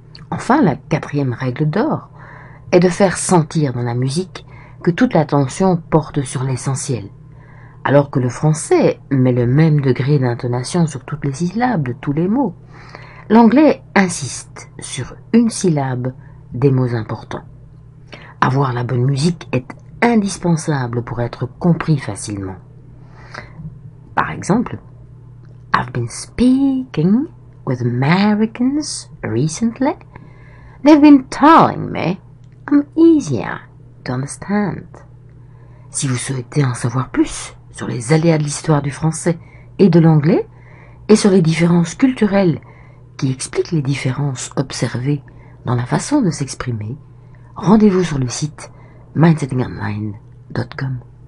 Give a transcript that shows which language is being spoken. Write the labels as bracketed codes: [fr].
[fr] Enfin, la quatrième règle d'or est de faire sentir dans la musique que toute l'attention porte sur l'essentiel, alors que le français met le même degré d'intonation sur toutes les syllabes de tous les mots. L'anglais insiste sur une syllabe des mots importants. Avoir la bonne musique est indispensable pour être compris facilement. Par exemple, [en] I've been speaking with Americans recently. They've been telling me I'm easier to understand. [fr] Si vous souhaitez en savoir plus sur les aléas de l'histoire du français et de l'anglais, et sur les différences culturelles qui expliquent les différences observées dans la façon de s'exprimer, rendez-vous sur le site mindsettingonline.com.